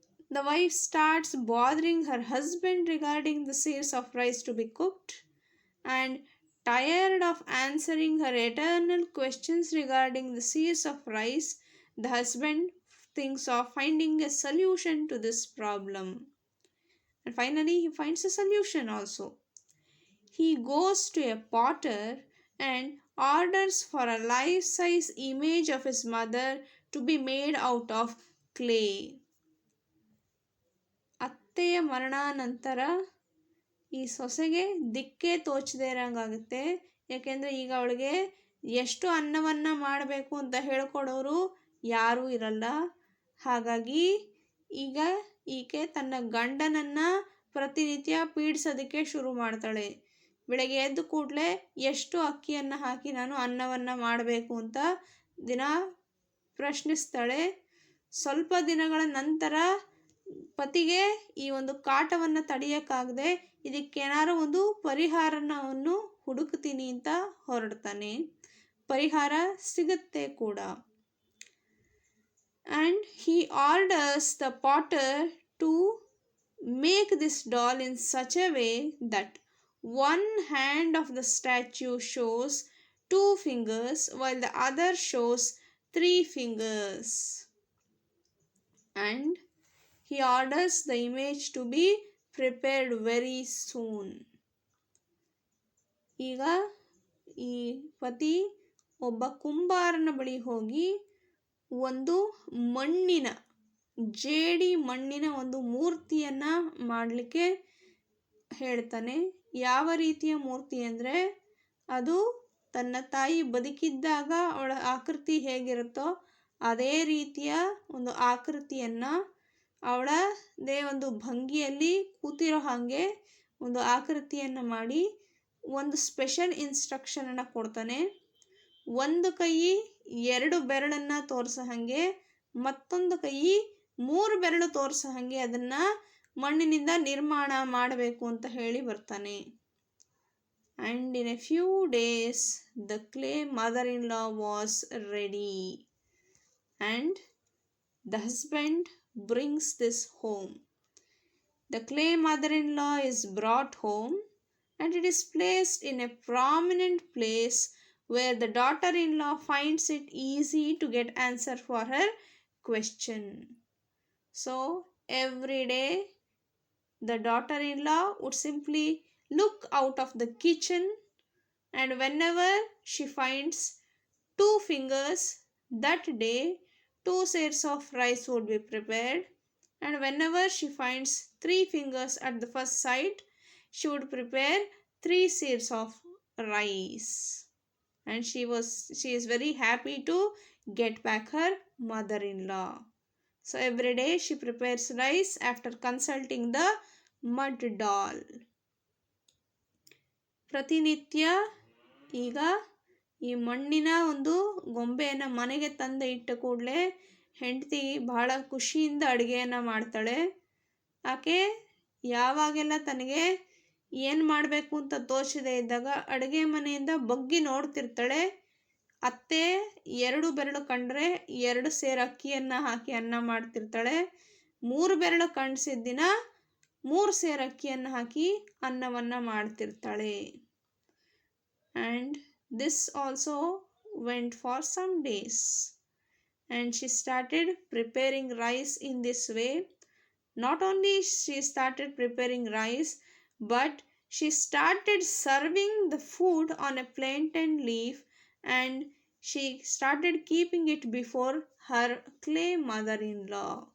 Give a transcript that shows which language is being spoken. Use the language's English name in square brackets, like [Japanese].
[English] The wife starts bothering her husband regarding the sears of rice to be cooked, and tired of answering her eternal questions regarding the sears of rice, the husband thinks of finding a solution to this problem. And finally, he finds a solution also. He goes to a potter and orders for a life size image of his mother to be made out of clay. [Kannada] ಅತ್ತೆಯ ಮರಣಾನಂತರ ಈ ಸೊಸೆಗೆ ದಿಕ್ಕೇ ತೋಚದೇ ಇರೋಂಗಾಗುತ್ತೆ. ಯಾಕೆಂದರೆ ಈಗ ಅವಳಿಗೆ ಎಷ್ಟು ಅನ್ನವನ್ನು ಮಾಡಬೇಕು ಅಂತ ಹೇಳ್ಕೊಡೋರು ಯಾರೂ ಇರಲ್ಲ. ಹಾಗಾಗಿ ಈಗ ಈಕೆ ತನ್ನ ಗಂಡನನ್ನು ಪ್ರತಿನಿತ್ಯ ಪೀಡಿಸೋದಕ್ಕೆ ಶುರು ಮಾಡ್ತಾಳೆ. ಬೆಳಗ್ಗೆ ಎದ್ದು ಕೂಡಲೇ ಎಷ್ಟು ಅಕ್ಕಿಯನ್ನು ಹಾಕಿ ನಾನು ಅನ್ನವನ್ನು ಮಾಡಬೇಕು ಅಂತ ದಿನ ಪ್ರಶ್ನಿಸ್ತಾಳೆ. ಸ್ವಲ್ಪ ದಿನಗಳ ನಂತರ ಪತಿಗೆ ಈ ಒಂದು ಕಾಟವನ್ನು ತಡೆಯೋಕ್ಕಾಗದೆ ಇದಕ್ಕೇನಾರು ಒಂದು ಪರಿಹಾರವನ್ನು ಹುಡುಕ್ತೀನಿ ಅಂತ ಹೊರಡ್ತಾನೆ. ಪರಿಹಾರ ಸಿಗುತ್ತೆ ಕೂಡ. [English] And he orders the potter to make this doll in such a way that one hand of the statue shows 2 fingers while the other shows 3 fingers. And he orders the image to be prepared very soon. [Kannada] ಈಗ ಈ ಪತಿ ಒಬ್ಬ ಕುಂಬಾರನ ಬಳಿ ಹೋಗಿ ಒಂದು ಮಣ್ಣಿನ ಜೇಡಿ ಮಣ್ಣಿನ ಒಂದು ಮೂರ್ತಿಯನ್ನು ಮಾಡಲಿಕ್ಕೆ ಹೇಳ್ತಾನೆ. ಯಾವ ರೀತಿಯ ಮೂರ್ತಿ ಅಂದರೆ ಅದು ತನ್ನ ತಾಯಿ ಬದುಕಿದ್ದಾಗ ಅವಳ ಆಕೃತಿ ಹೇಗಿರುತ್ತೋ ಅದೇ ರೀತಿಯ ಒಂದು ಆಕೃತಿಯನ್ನು ಅವಳದೇ ಒಂದು ಭಂಗಿಯಲ್ಲಿ ಕೂತಿರೋ ಹಾಗೆ ಒಂದು ಆಕೃತಿಯನ್ನು ಮಾಡಿ ಒಂದು ಸ್ಪೆಷಲ್ ಇನ್ಸ್ಟ್ರಕ್ಷನನ್ನು ಕೊಡ್ತಾನೆ. ಒಂದು ಕೈ 2 ಬೆರಳನ್ನು ತೋರಿಸೋ ಹಾಗೆ, ಮತ್ತೊಂದು ಕೈ 3 ಬೆರಳು ತೋರಿಸೋ ಹಾಗೆ ಅದನ್ನು ಮಣ್ಣಿನಿಂದ ನಿರ್ಮಾಣ ಮಾಡಬೇಕು ಅಂತ ಹೇಳಿ ಬರ್ತಾನೆ. [English] And in a few days the clay mother in law was ready and the husband brings this home. The clay mother-in-law is brought home and it is placed in a prominent place where the daughter-in-law finds it easy to get answer for her question. So every day the daughter-in-law would simply look out of the kitchen, and whenever she finds 2 fingers, that day 2 sears of rice would be prepared, and whenever she finds 3 fingers at the first side, she would prepare 3 sears of rice. And she is very happy to get back her mother-in-law. So every day she prepares rice after consulting the mud doll. [Kannada] ಪ್ರತಿನಿತ್ಯ ಈಗ ಈ ಮಣ್ಣಿನ ಒಂದು ಗೊಂಬೆಯನ್ನು ಮನೆಗೆ ತಂದು ಇಟ್ಟ ಕೂಡಲೇ ಹೆಂಡತಿ ಬಹಳ ಖುಷಿಯಿಂದ ಅಡುಗೆಯನ್ನು ಮಾಡ್ತಾಳೆ. ಆಕೆ ಯಾವಾಗೆಲ್ಲ ತನಗೆ ಏನು ಮಾಡಬೇಕು ಅಂತ ತೋಚದೇ ಇದ್ದಾಗ ಅಡುಗೆ ಮನೆಯಿಂದ ಬಗ್ಗಿ ನೋಡ್ತಿರ್ತಾಳೆ. ಅತ್ತೆ 2 ಬೆರಳು ಕಂಡ್ರೆ 2 ಸೇರು ಅಕ್ಕಿಯನ್ನು ಹಾಕಿ ಅನ್ನ ಮಾಡ್ತಿರ್ತಾಳೆ. 3 ಬೆರಳು ಕಾಣಿಸಿದ ದಿನ 3 ಸೇರು ಅಕ್ಕಿಯನ್ನು ಹಾಕಿ ಅನ್ನವನ್ನು ಮಾಡ್ತಿರ್ತಾಳೆ. [English] And this also went for some days, and she started preparing rice in this way. Not only she started preparing rice, but she started serving the food on a plantain leaf, and she started keeping it before her clay mother-in-law.